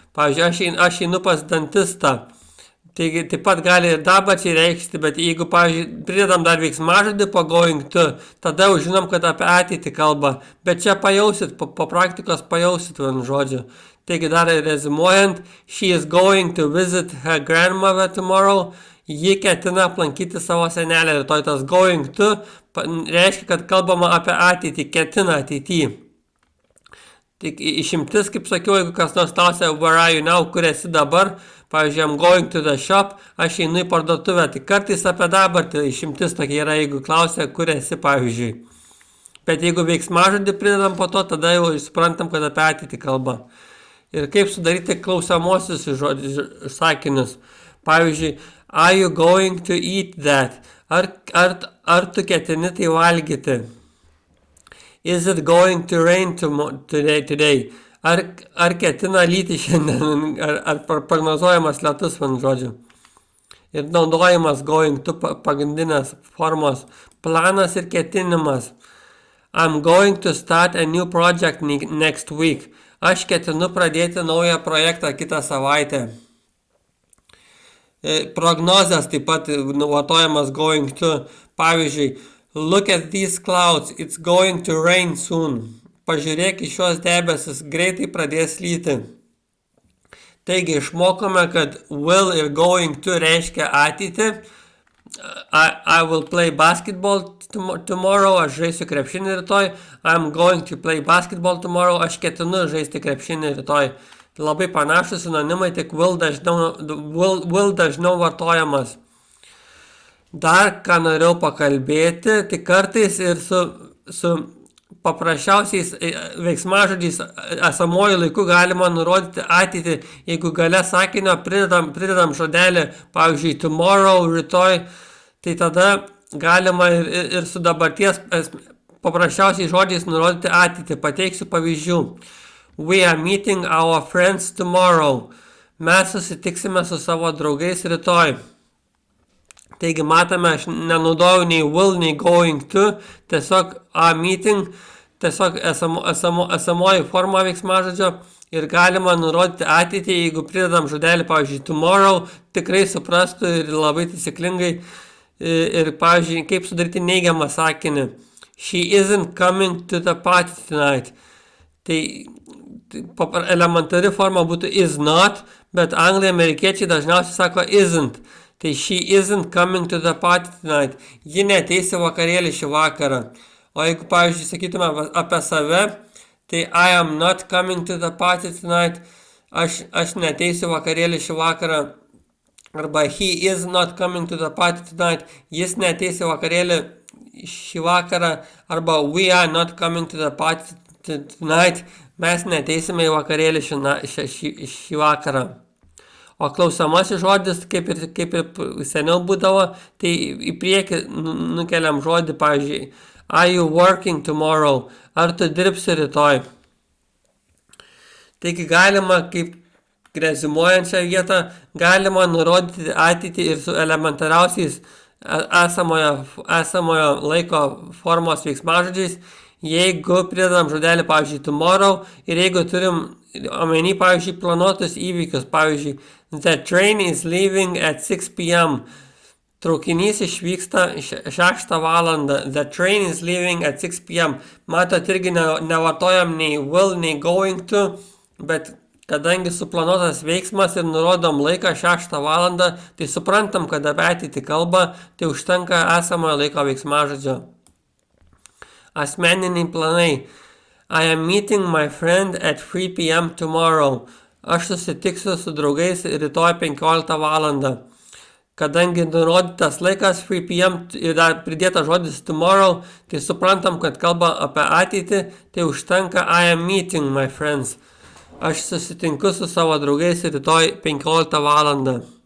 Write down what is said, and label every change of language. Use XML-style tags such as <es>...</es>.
<lt>Pavyzdžiui, aš einu pas dantistą. Taigi, taip pat gali ir dabarčiai reikšti, bet jeigu, pavyzdžiui, pridedam dar veiksmažodį po going to, tada jau žinom, kad apie ateitį kalba. Bet čia pajausit, po praktikos pajausit vienu žodžiu. Taigi dar rezimuojant,</lt> <en>she is going to visit her grandmother tomorrow.</en> <lt>Ji ketina aplankyti savo senelę rytoj. Tas going to reiškia, kad kalbama apie ateitį, ketina ateityje. Tik išimtis, kaip sakiau, jeigu kas nors klausia,</lt> <en>where are you now,</en> <lt>kur esi dabar, pavyzdžiui,</lt> <en>I'm going to the shop,</en> <lt>aš einu į parduotuvę. Tai kartais apie dabartį išimtis tokia yra, jeigu klausia, kur esi, pavyzdžiui. Bet jeigu veiksmažodį pridedam po to, tada jau suprantam, kad apie ateitį kalba. Ir kaip sudaryti klausiamosius sakinius. Pavyzdžiui,</lt> <en>are you going to eat that?</en> <lt>Ar tu ketini tai valgyti?</lt> <en>Is it going to rain today?</en> <lt>Ar ketina lyti šiandien? Ar prognozuojamas lietus, vienu žodžiu? Ir naudojimas going to pagrindinės formos. Planas ir ketinimas.</lt> <en>I'm going to start a new project next week.</en> <lt>Aš ketinu pradėti naują projektą kitą savaitę. Prognozės taip pat vartojamas going to. Pavyzdžiui,</lt> <en>look at these clouds, it's going to rain soon.</en> <lt>Pažiūrėk į šios debesis, greitai pradės lyti. Taigi išmokome, kad will ir going to reiškia ateitį.</lt> <en>I will play basketball tomorrow,</en> <lt>aš žaisiu krepšinį rytoj.</lt> <en>I'm going to play basketball tomorrow,</en> <lt>aš ketinu žaisti krepšinį rytoj. Labai panašus sinonimai, tik will dažniau vartojamas. Dar ką norėjau pakalbėti, tik kartais ir su paprasčiausiais veiksmažodžiais esamuoju laiku galima nurodyti ateitį, jeigu gale sakinio pridedam žodelį, pavyzdžiui, tomorrow, rytoj, tai tada galima ir su dabarties paprasčiausiais žodžiais nurodyti ateitį. Pateiksiu pavyzdžių.</lt> <en>We are meeting our friends tomorrow.</en> <lt>Mes susitiksime su savo draugais rytoj. Taigi matome, aš nenaudojau nei will, nei going to, tiesiog are meeting, tiesiog esamoji forma veiksmažodžio ir galima nurodyti ateitį, jeigu pridedam žodelį, pavyzdžiui, tomorrow, tikrai suprastų ir labai taisyklingai. Ir, pavyzdžiui, kaip sudaryti neigiamą sakinį.</lt> <en>She isn't coming to the party tonight.</en> <lt>Tai elementari forma būtų is not, bet anglai amerikiečiai dažniausiai sako isn't. Tai</lt> <en>she isn't coming to the party tonight.</en> <lt>Ji neateis į vakarėlį šį vakarą. O jeigu, pavyzdžiui, sakytume apie save, tai</lt> <en>I am not coming to the party tonight.</en> <lt>Aš neateisiu vakarėlį šį vakarą. Arba</lt> <en>he is not coming to the party tonight.</en> <lt>Jis neateis į vakarėlį šį vakarą. Arba</lt> <en>we are not coming to the party tonight.</en> <lt>Mes neateisime į vakarėlį šį vakarą. O klausomasis žodis, kaip ir seniau būdavo, tai į priekį nukeliam žodį, pavyzdžiui,</lt> <en>are you working tomorrow?</en> <lt>Ar tu dirbsi rytoj? Taigi galima, kaip rezimuojančią vietą, galima nurodyti ateitį ir su elementariausiais esamojo laiko formos veiksmažodžiais, jeigu pridedam žodelį, pavyzdžiui, tomorrow, ir jeigu turim omeny, pavyzdžiui, planuotus įvykius, pavyzdžiui,</lt> <en>the train is leaving at 6 p.m.</en> <lt>Traukinys išvyksta 6 valandą.</lt> <en>The train is leaving at 6 p.m.</en> <lt>Matot, irgi nevartojam nei will, nei going to, bet kadangi suplanuotas veiksmas ir nurodom laiką 6 valandą, tai suprantam, kad apie ateitį kalba, tai užtenka esamojo laiko veiksmažodžio. Asmeniniai planai.</lt> <en>I am meeting my friend at 3 p.m. tomorrow.</en> <lt>Aš susitiksiu su draugais rytoj 15 valandą. Kadangi nurodytas laikas 3 p.m. ir dar pridėta žodis tomorrow, tai suprantam, kad kalba apie ateitį, tai užtenka</lt> <en>I am meeting my friends.</en> <lt>Aš susitinku su savo draugais rytoj 15 valandą.</lt>